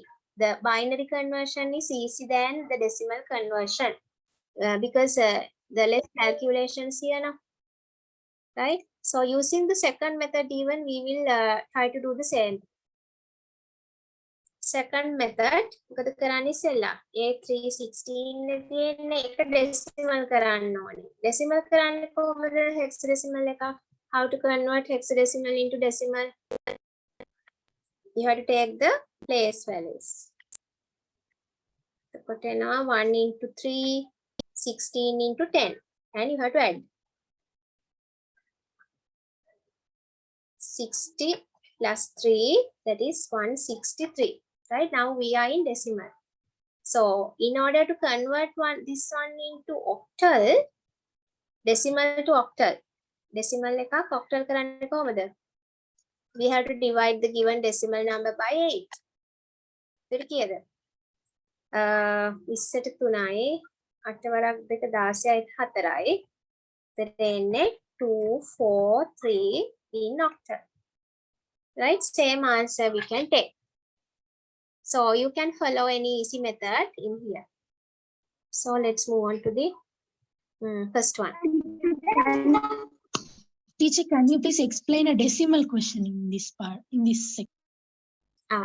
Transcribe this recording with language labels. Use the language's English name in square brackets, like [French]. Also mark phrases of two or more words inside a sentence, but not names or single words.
[English] The binary conversion is easy than the decimal conversion because the less calculations here now. Right? So using the second method even, we will try to do the same. Second method, [Sinhala] මොකද කරන්නේ ඉස්සෙල්ලා A316 එකේ එක decimal කරන්න ඕනේ. Decimal කරන්නේ කොහොමද hexadecimal එක? [English] How to convert hexadecimal into decimal? You have to take the place values. [Sinhala] එතකොට එනවා [English] 1 into 3, 16 into 10 and you have to add 60 plus 3, that is 163. Right, now we are in decimal. So in order to convert this one into octal, decimal to octal, [Sinhala] decimal එකක් octal කරන්නේ කොහොමද? [English] We have to divide the given decimal number by 8. [Sinhala] ඒක කීයද? 20ට 3යි 8 වරක් 2 16යි 4යි. [English] එතන 243 in octal. Right, same answer we can take. So you can follow any easy method in here. So let's move on to the first one. Teacher, can you please explain a decimal question in this part, in this section?